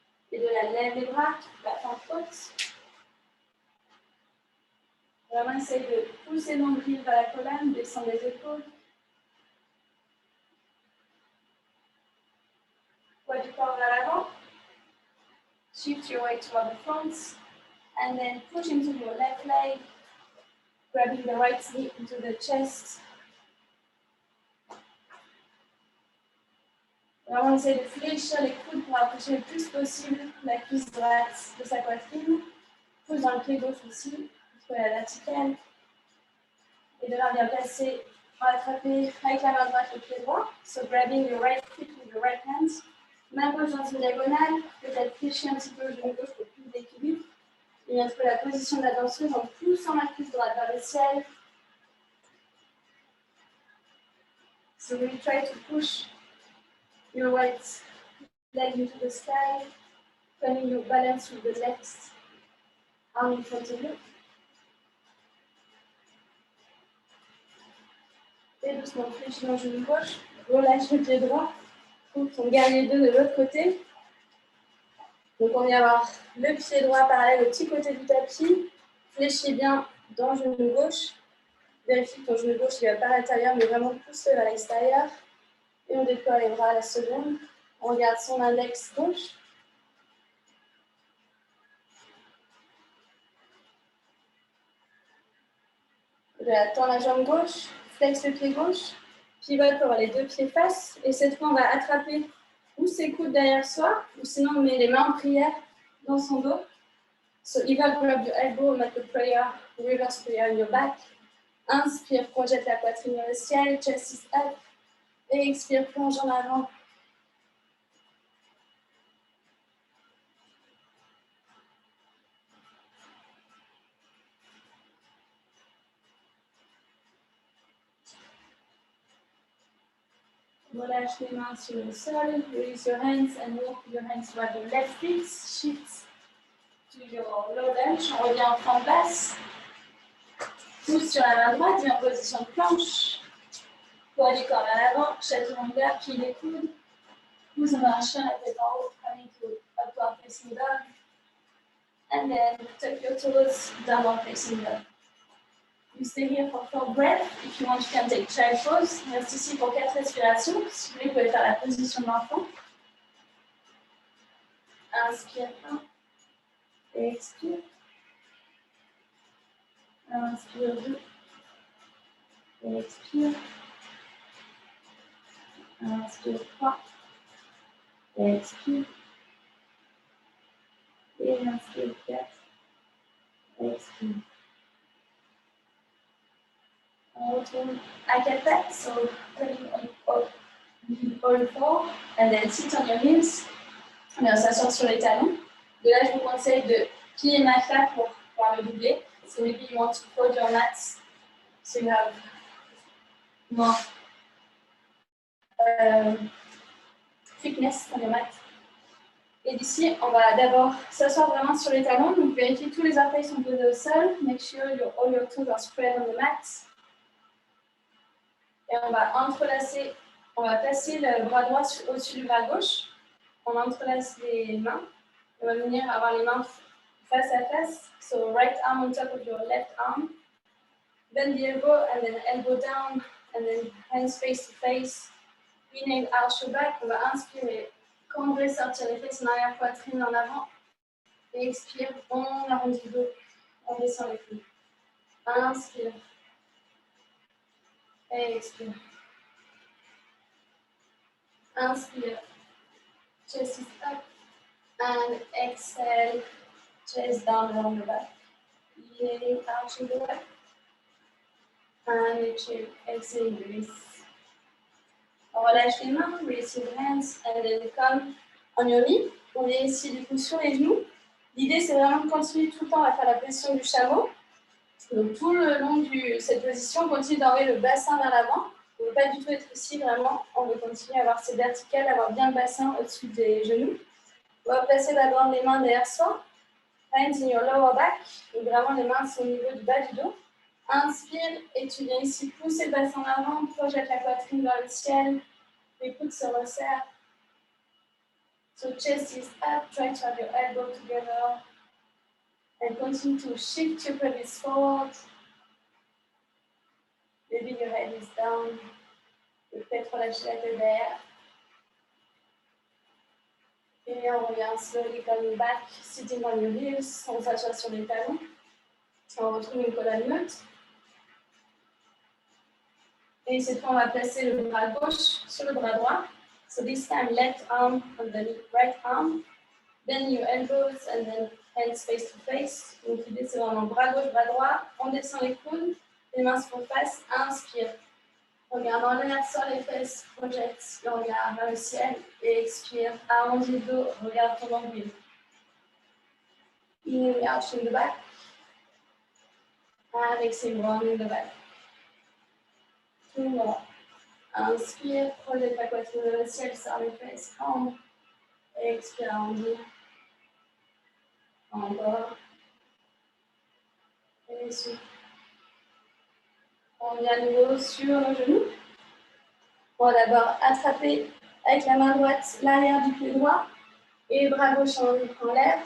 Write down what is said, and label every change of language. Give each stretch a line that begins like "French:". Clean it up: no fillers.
French: Et de la lève les bras, la fente haute. Vraiment, essaye de pousser l'ombril vers la colonne, descendre les épaules. Poids du corps vers l'avant.
English: Shift your weight toward the front. And then push into your left leg. Grabbing the right knee into the chest.
French: Vraiment, essaye de fléchir les coudes pour approcher le plus possible la cuisse droite de sa poitrine. Pousse dans le pied gauche aussi, pour la verticale. Et de là, bien placer, attraper avec la main droite le pied droit.
English: So grabbing your right foot with your right hand.
French: Main gauche dans une diagonale, peut-être fléchir un petit peu le genou gauche pour plus d'équilibre. Et bien trouver la position de la danseuse en poussant la cuisse droite vers le ciel.
English: So we try to push your right leg into the sky, turning your balance with the left arm in front of you.
French: Et doucement, fléchis dans le genou gauche, relâche le pied droit, trouve ton guerrier 2 de l'autre côté. Donc on vient avoir le pied droit parallèle au petit côté du tapis, fléchis bien dans le genou gauche, vérifie que ton genou gauche il va pas à l'intérieur mais vraiment pousse-le vers l'extérieur. Et on déploie les bras à la seconde, on regarde son index gauche. Tends la jambe gauche, flexe le pied gauche, pivote pour avoir les deux pieds face. Et cette fois, on va attraper ou ses coudes derrière soi, ou sinon on met les mains en prière dans son dos.
English: So either grab your elbow, make a prayer, reverse prayer in your back.
French: Inspire, projette la poitrine vers le ciel,
English: chest is up.
French: Et expire, plonge en avant. Relâche les mains sur le sol.
English: Release your hands and walk your hands toward your left feet. Shift to your low lunge.
French: On revient en fente basse. Pousse sur la main droite, viens en position de planche. Poids du corps vers l'avant, chaturanga, plie les coudes. Pousse en un chien, la tête en haut,
English: coming to upward facing dog. And then tuck your toes, downward facing dog. You stay here for 4 breaths. If you want, you can take child pose.
French: Reste ici pour 4 respirations. Si vous voulez, vous pouvez faire la position de l'enfant. Inspire 1. Et expire. Inspire 2. Et expire. Inspire 3. Et expire. Et inspire 4. Et expire. On retourne à 4 pattes,
English: so turning all four, and then sit on your heels.
French: On va s'asseoir sur les talons. De là, je vous conseille de plier ma claque pour pouvoir le doubler.
English: So maybe you want to fold your mats so you have more thickness on your mat.
French: Et d'ici, on va d'abord s'asseoir vraiment sur les talons. Donc, vérifiez que tous les orteils sont posés au sol.
English: Make sure all your toes are spread on the mat.
French: Et on va entrelacer, on va placer le bras droit au-dessus du bras gauche. On entrelace les mains. On va venir avoir les mains face à face.
English: So, right arm on top of your left arm. Bend the elbow and then elbow down. And then hands face to face. Inhale, arch your back.
French: On va inspirer. Cambrer, sortir les fesses en arrière-poitrine en avant. Et expire, on arrondit le dos, on descend les coudes. Inspire. Et expire. Inspire.
English: Chest is up. And exhale. Chest down along the back. Inhaling, arching the back. And exhale, release.
French: On relâche les mains,
English: release your hands, and then come on your knee.
French: On est ici du coup sur les genoux. L'idée, c'est vraiment de continuer tout le temps à faire la position du chameau. Donc, tout le long de cette position, on continue d'enlever le bassin vers l'avant. On ne veut pas du tout être ici, vraiment. On veut continuer à avoir ces verticales, avoir bien le bassin au-dessus des genoux. On va placer d'abord les mains derrière soi. Hands in your lower back. Donc, vraiment, les mains sont au niveau du bas du dos. Inspire et tu viens ici pousser le bassin en avant. Projette la poitrine vers le ciel. Les coudes se resserrent.
English: So chest is up, try to have your elbow together. And continue to shift your pelvis forward. Maybe your head is down.
French: Peut-être relâcher la tête derrière. Et on revient
English: slowly coming back, sitting on your heels.
French: On s'assoit sur les talons. On retrouve une colonne neutre. Et cette fois, on va placer le bras gauche sur le bras droit.
English: So this time, left arm on the right arm. Bend your elbows and then hands face to face.
French: Donc l'idée, c'est vraiment bras gauche, bras droit. On descend les coudes, les mains se font face. Inspire. Regarde en l'air, sors les fesses, projette le regard vers le ciel et expire. Arrondis le dos, regarde ton nombril.
English: Inhale, arching the back. And exhale, rounding the back.
French: Tout droit. Inspire, projette la poitrine vers le ciel, sors les fesses, cambre. Et expire, arrondis. Encore. Et souffle. On vient à nouveau sur nos genoux. On va d'abord attraper avec la main droite l'arrière du pied droit et le bras gauche en l'air.